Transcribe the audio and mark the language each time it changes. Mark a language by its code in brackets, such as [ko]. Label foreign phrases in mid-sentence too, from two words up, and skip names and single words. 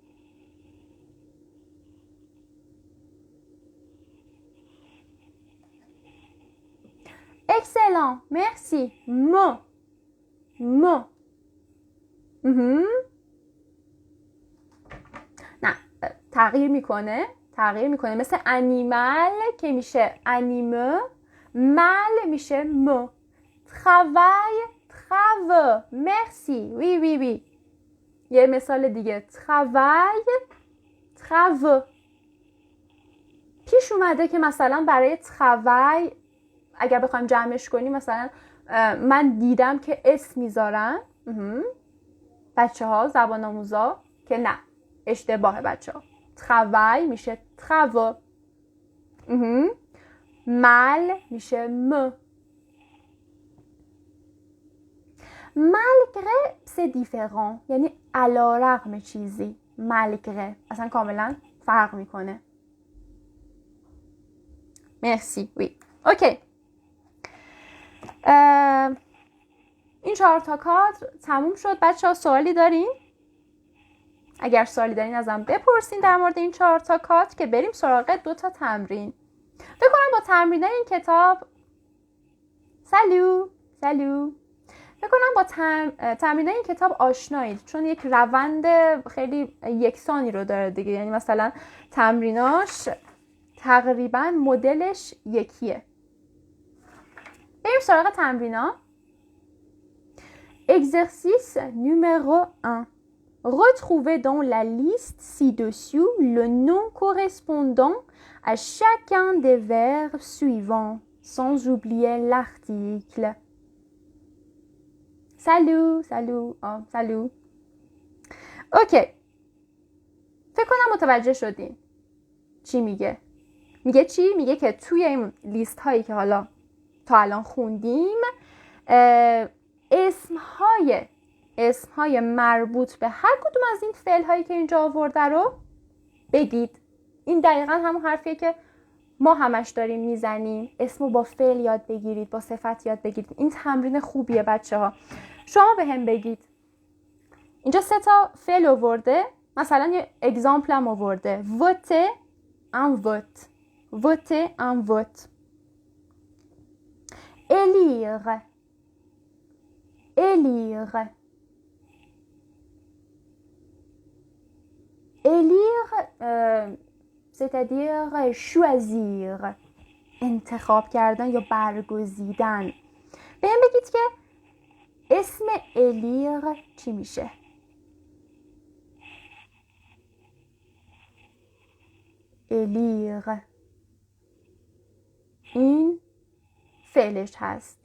[fr] Excellent, merci. Mo. [fa] نه تغییر میکنه مثل انیمال که میشه انیمه. مال میشه مو. [fr] travail, travaux. merci. oui. [fa] یه مثال دیگه [fr] travail, travaux. [fa] پیش اومده که مثلا برای travail اگر بخوایم جمعش کنیم مثلا من دیدم که اسم میذارن بچه ها زبان آموزا که نه اشتباهه بچه ها. travail میشه [fr] travaux. mal [fa] میشه م. [fr] malgré c'est différent [fa] یعنی علی رغم چیزی. malgré اصلا کاملا فرق میکنه. [fr] merci oui اوکی. [fa] این 4 تا کادر تموم شد بچه ها. سوالی دارین؟ اگر سوالی دارین ازم بپرسین در مورد این 4 تا کادر که بریم سراغ 2 تا تمرین. فکر کنم با تمرینای این کتاب سالو فکر کنم با تمرین این کتاب آشنایید، چون یک روند خیلی یکسانی رو داره دیگه. یعنی مثلا تمریناش تقریبا مدلش یکیه. بریم سراغ تمرینا. [fr] Exercice numéro 1. Retrouvez dans la liste ci-dessous le nom correspondant à chacun des verbes suivants, sans oublier l'article. Salut. [fa] اوکی. فکر کنم متوجه شدین. چی میگه؟ میگه چی؟ میگه که توی این لیست هایی که حالا تا الان خوندیم اسمهای مربوط به هر کدوم از این فعل هایی که اینجا آورده رو بگید. این دقیقا همون حرفیه که ما همش داریم میزنیم. اسمو با فعل یاد بگیرید، با صفت یاد بگیرید. این تمرین خوبیه بچه ها. شما به هم بگید. اینجا 3 تا فعل آورده. مثلا یه اگزامپل هم آورده. [fr] voter un vote. voter un vote. élire. élire. élire c'est-à-dire choisir. [fa] انتخاب کردن یا برگزیدن. به هم بگید که اسم élire چی میشه؟ élire این فعلش هست.